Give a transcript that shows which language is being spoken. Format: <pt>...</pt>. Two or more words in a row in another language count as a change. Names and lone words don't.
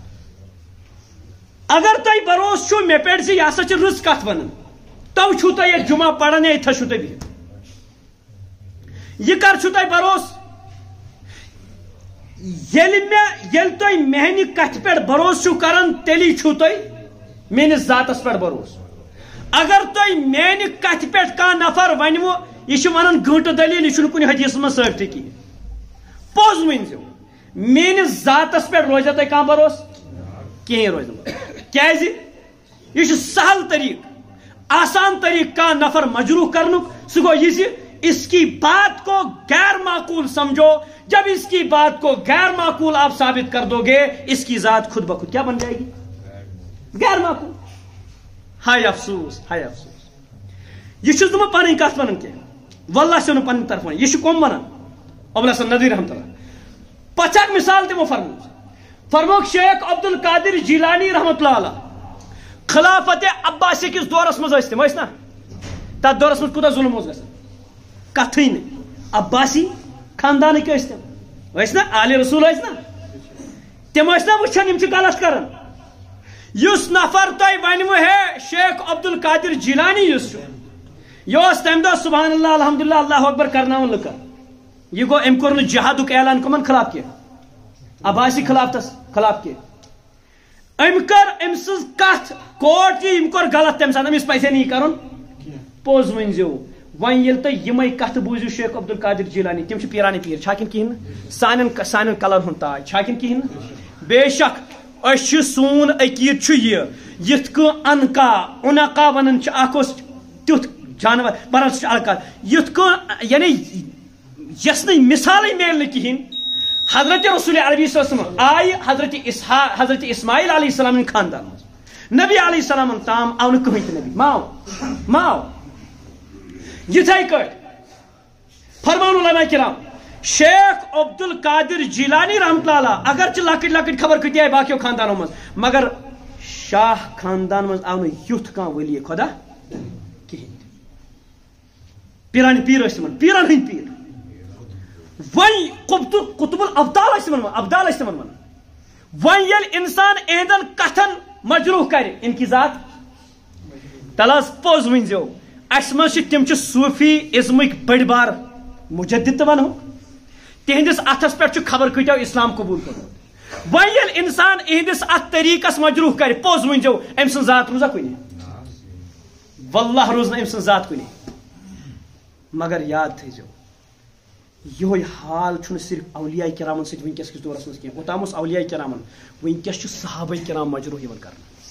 <ks>اگر تۄہہِ بروسہٕ چھُو مےٚ پٮ۪ٹھ زِ یہِ ہسا چھِ رٕژ کتھ ونان تو چھُو تۄہہِ ییٚتہِ جمعہ پران یا ییٚتھس چھُو تۄہہِ بِہِتھ یہِ کر چھُو تۄہہِ بروسہٕ ییٚلہِ تۄہہِ میانہِ کتھِ پٮ۪ٹھ بروسہٕ چھُو کران تیٚلی چھُو تۄہہِ میٲنِس ذاتس پٮ۪ٹھ بروسہٕ اگر تۄہہِ میانہِ کتھِ پٮ۪ٹھ کانٛہہ نفر ونوٕ یہ ونان گنٹہٕ دلیل یہ کُنہِ حدیثس منٛز ثٲبتٕے کِہیٖنۍ پوٚز ؤنۍزیو میٲنِس ذاتس پٮ۪ٹھ روزیا تۄہہِ کانٛہہ بروسہٕ کِہیٖنۍ روزِ نہٕ کیازِ یہ چھُ سہل طریٖقہٕ آسان طریٖقہٕ کانٛہہ نفر مجروح کرنُک سُہ گوٚو یہِ زِ</ks> <ur>اس کی بات کو غیر معقول سمجھو جب اس کی بات کو غیر معقول آپ ثابت کر دو گے اس کی ذات خود بخود کیا بن جائے گی غیر معقول ہائے افسوس ہائے افسوس</ur> <ks>یہ چھُس نہٕ بہٕ پنٕنۍ کتھ ونان کینٛہہ واللہ چھُ نہٕ پنٕنۍ طرف ونان یہِ چھُ کۄم ونان ابو الحسن ندوی رحمۃ اللہ پتہٕ چھِ اکھ مثال تِمو فرموک شیخ عبد القادر جیلانی رحمۃ اللہ علیہ خلافت عباسی کِس دورس منٛز ٲسۍ تِم ٲسۍ نا تتھ دورس منٛز کوٗتاہ ظُلم اوس گژھان کتھٕے نہٕ عباسی خاندانٕکۍ ٲسۍ تِم ٲسۍ نا آلِ رسول ٲسۍ نا تِم ٲسۍ نا وٕچھان یِم چھِ غلط کران یُس نفر تۄہہِ ونوٕ ہے شیخ عبد القادر جیلانی یُس چھُ یہ اوس تمہِ دۄہ سبحان اللہ الحمدللہ اللہ اکبر کرناوان لُکن یہ گوٚو أمۍ کوٚر نہٕ جہادُک اعلان کٕمن خلاف کینٛہہ عباسی خلاف کینٛہہ أمۍ سٕنٛز کتھ کوٹ کی أمۍ کوٚر غلط تَمہِ ساتہٕ أمِس پَزِ نہٕ یہِ کَرُن پوٚز ؤنۍزیو وۄنۍ ییٚلہِ تُہۍ یِمے کتھٕ بوٗزِو شیخ عبد القادر جیلانی تِم چھِ پیٖرانہِ پیٖر چھا کِنہٕ کِہیٖنۍ نہٕ سانٮ۪ن کلن ہُنٛد تاج چھا کِنہٕ کِہیٖنۍ نہٕ بے شک أسۍ چھِ سون عقیٖد چھُ یہِ یِتھ کٔنۍ انقا اُنقا ونان چھِ اکھ اوس تیُتھ جانور بران سُہ چھُ الگ کتھ یِتھ کٔنۍ یعنی یۄس نہٕ مثالٕے میلہِ نہٕ کِہیٖنۍ حضرت رسول عربی صلی اللہ علیہ وسلم آیہِ حضرت اسماعیل علیہ السلام ہٕنٛدِ خاندان منٛز نبی علیہ السلام تام آو نہٕ کٕہٕنۍ تہِ نبی ماو یِتھے کٲٹھۍ فرمان علماء کرام شیخ عبد القادر جیلانی رحمۃ اللہ اگرچہ لکٹ لکٹ خبر کھتی آئی باقیو خاندانوں مز مگر شاہ خاندان مز آو نہٕ یُتھ کانٛہہ ولی خدا کہین پیران پیر ٲسۍ تِمن پیرن ہٕنٛدۍ پیر وۄنۍ قطب الابدال ٲسۍ تِمن ابدال ٲسۍ تِمن ونان وۄنۍ ییٚلہِ انسان اہندن کتھن مجروح کرِ</ks> <ur>ان کی ذات</ur> <ks>تل حظ پوٚز ؤنۍزیو اسہِ منٛز چھِ تِم چھِ صوفی ازمٕکۍ بٔڑۍ بار مجدد تہِ ونہو تہندس اتھس پہ خبر کتو اسلام قبول کورمت وۄنۍ ییٚلہِ انسان اہندس اتھ طریقس مجروح کرِ پوٚز ؤنۍزیو أمۍ سٕنٛز ذات روزا کُنہِ واللہ روز نہٕ أمۍ سٕنٛز ذات کُنہِ مگر یاد تھٲیزیو یہوے حال چھُنہٕ صرف اولیاء کرامن سۭتۍ وٕنکیٚس کِس دورس منٛز کینٛہہ اوٚتام اوس اولیاء کرامن وٕنکیٚس چھُ صحابہ کرام مجروح یِوان کرنہٕ</ks>